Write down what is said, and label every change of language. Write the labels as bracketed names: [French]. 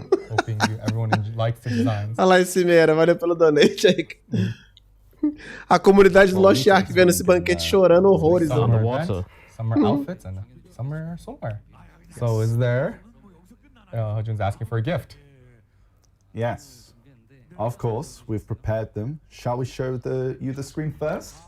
[English] Hoping everyone likes the designs. [Portuguese] Olha lá esse Cimeira, valeu pelo donate aí. A comunidade do Lost Ark vendo esse banquete chorando horrores. [English] Some are events, some are outfits, and some are swimwear. So is there? Hojun's asking for a gift. Yes. Of course, we've prepared them. Shall we show you the screen first?